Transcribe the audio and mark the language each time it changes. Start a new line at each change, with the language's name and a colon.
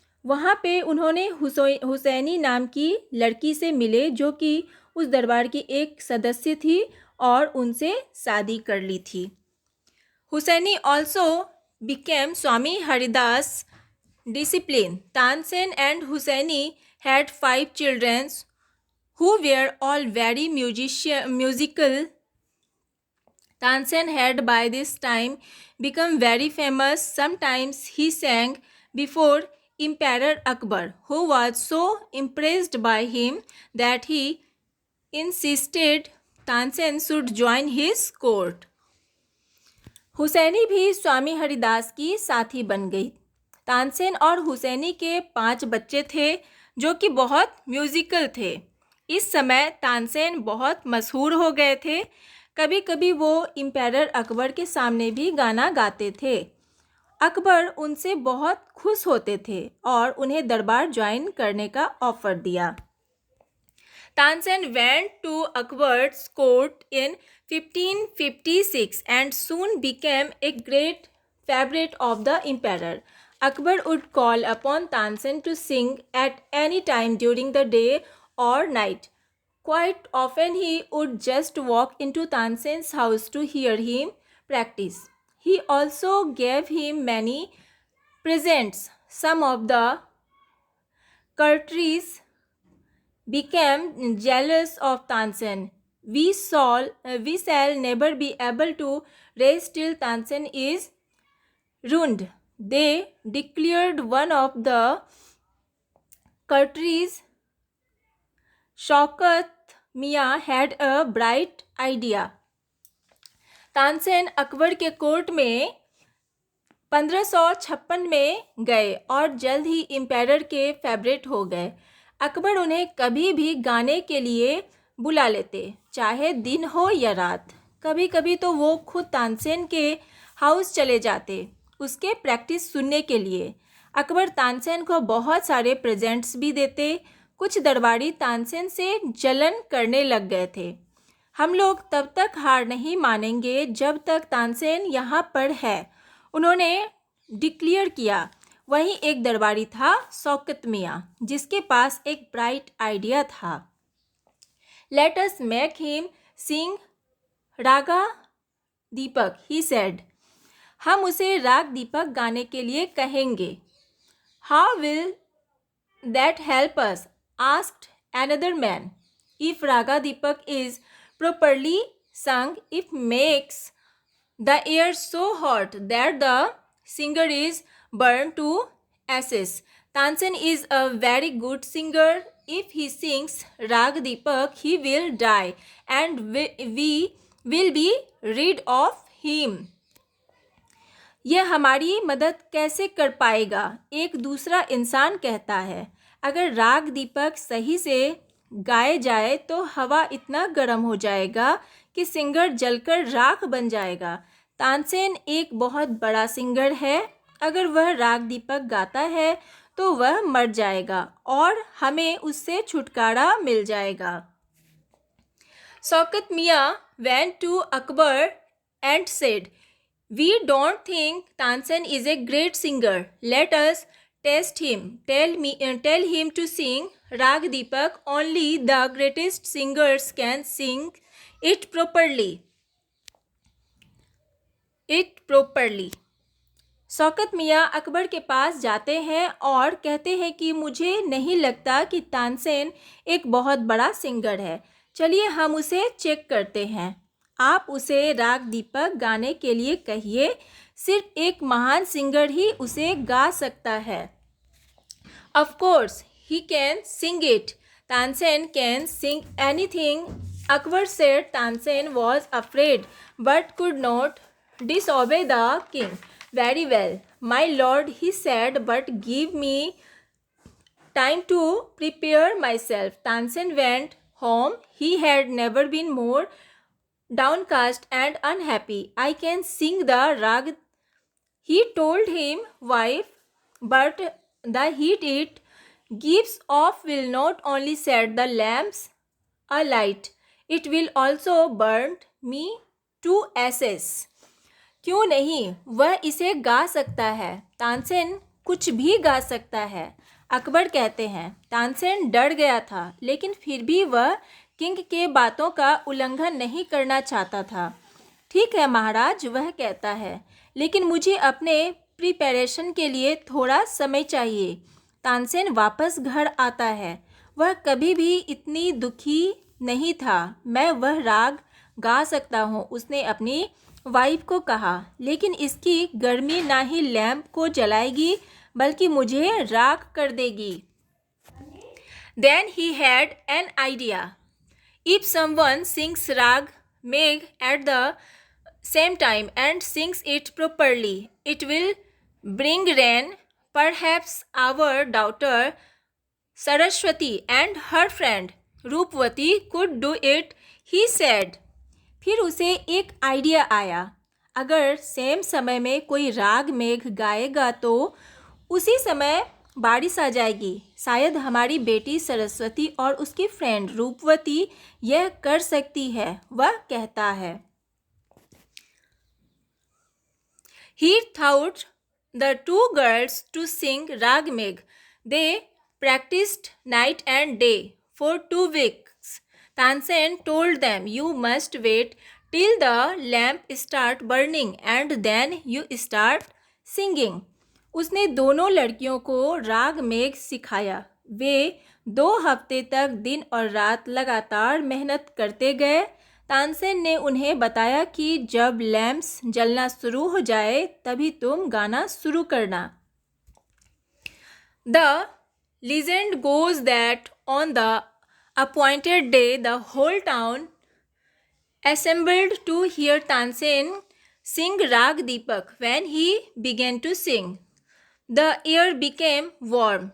Hindi: वहाँ पे उन्होंने हुसैनी नाम की लड़की से मिले, जो कि उस दरबार की एक सदस्य थी और उनसे शादी कर ली थी।
English: Hussaini also became Swami Haridas discipline. Tansen and Hussaini had 5 children who were all very musical. Tansen had by this time become very famous. Sometimes he sang before Emperor Akbar, who was so impressed by him that he insisted Tansen should join his court.
Hindi: Husaini भी स्वामी हरिदास की साथी बन गई। तानसेन और हुसैनी के 5 बच्चे थे, जो कि बहुत म्यूज़िकल थे। इस समय तानसेन बहुत मशहूर हो गए थे। कभी कभी वो इम्पेरर अकबर के सामने भी गाना गाते थे। अकबर उनसे बहुत खुश होते थे और उन्हें दरबार ज्वाइन करने का ऑफ़र दिया।
English: Tansen went to Akbar's court in 1556 and soon became a great favorite of the emperor. Akbar would call upon Tansen to sing at any time during the day or night. Quite often he would just walk into Tansen's house to hear him practice. He also gave him many presents. Some of the courtiers became jealous of Tansen. We shall never be able to rest till Tansen is ruined, they declared. One of the courtiers, Shaukat Mia, had a bright idea.
Hindi: Tansen Akbar के court में 1556 में गए और जल्द ही emperor के favourite हो गए। अकबर उन्हें कभी भी गाने के लिए बुला लेते, चाहे दिन हो या रात। कभी कभी तो वो खुद तानसेन के हाउस चले जाते उसके प्रैक्टिस सुनने के लिए। अकबर तानसेन को बहुत सारे प्रेजेंट्स भी देते। कुछ दरबारी तानसेन से जलन करने लग गए थे। हम लोग तब तक हार नहीं मानेंगे जब तक तानसेन यहाँ पर है, उन्होंने डिक्लेयर किया। वहीं एक दरबारी था शौकत मियाँ, जिसके पास एक ब्राइट आइडिया था।
English: Let us make him sing raga Deepak, he said.
Hindi: हम उसे राग दीपक गाने के लिए कहेंगे।
English: How will that help us, asked another man. If raga Deepak is properly sung, it makes the air so hot that the singer is burned to ashes. Tansen is a very good singer. If he sings Rag Deepak, he will die and we will be rid of him.
Hindi: यह हमारी मदद कैसे कर पाएगा, एक दूसरा इंसान कहता है। अगर राग दीपक सही से गाए जाए तो हवा इतना गर्म हो जाएगा कि सिंगर जलकर राख बन जाएगा। तानसेन एक बहुत बड़ा सिंगर है। अगर वह राग दीपक गाता है तो वह मर जाएगा और हमें उससे छुटकारा मिल जाएगा।
English: Shaukat Miyan went to Akbar and said, "We don't think Tansen is a great singer. Let us test him. Tell him to sing Rag Deepak. Only the greatest singers can sing it properly." it properly.
Hindi: Shaukat मियाँ अकबर के पास जाते हैं और कहते हैं कि मुझे नहीं लगता कि तानसेन एक बहुत बड़ा सिंगर है। चलिए हम उसे चेक करते हैं। आप उसे राग दीपक गाने के लिए कहिए। सिर्फ एक महान सिंगर ही उसे गा सकता है।
English: Of course, he can sing it. Tansen can sing anything. Akbar said Tansen was afraid but could not disobey the king. Very well, my lord, he said, but give me time to prepare myself. Tansen went home. He had never been more downcast and unhappy. I can sing the rag, he told him wife, but the heat it gives off will not only set the lamps alight, it will also burn me to ashes.
Hindi: क्यों नहीं, वह इसे गा सकता है। तानसेन कुछ भी गा सकता है। अकबर कहते हैं तानसेन डर गया था, लेकिन फिर भी वह किंग के बातों का उल्लंघन नहीं करना चाहता था। ठीक है महाराज, वह कहता है, लेकिन मुझे अपने प्रिपरेशन के लिए थोड़ा समय चाहिए। तानसेन वापस घर आता है। वह कभी भी इतनी दुखी नहीं था। मैं वह राग गा सकता हूँ, उसने अपनी वाइफ को कहा, लेकिन इसकी गर्मी ना ही लैंप को जलाएगी बल्कि मुझे राख कर देगी।
English: Then he had an idea. If someone sings rag Megh at the same time and sings it properly, it will bring rain. Perhaps our daughter Saraswati and her friend Roopwati could do it, he said.
Hindi: फिर उसे एक idea आया। अगर same समय में कोई राग मेघ गाएगा तो उसी समय बारिश आ जाएगी। शायद हमारी बेटी सरस्वती और उसकी फ्रेंड रूपवती यह कर सकती है, वह कहता है।
English: He taught the two girls to sing Rag Megh. They practiced night and day for 2 weeks. Tansen told them, you must wait till the lamp start burning and then you start singing.
Hindi: उसने दोनों लड़कियों को राग मेघ सिखाया। वे 2 हफ्ते तक दिन और रात लगातार मेहनत करते गए। तानसेन ने उन्हें बताया कि जब लैम्प्स जलना शुरू हो जाए तभी तुम गाना शुरू करना।
English: The legend goes that on the appointed day the whole town assembled to hear Tansen sing Rag Deepak. When he began to sing, the air became warm.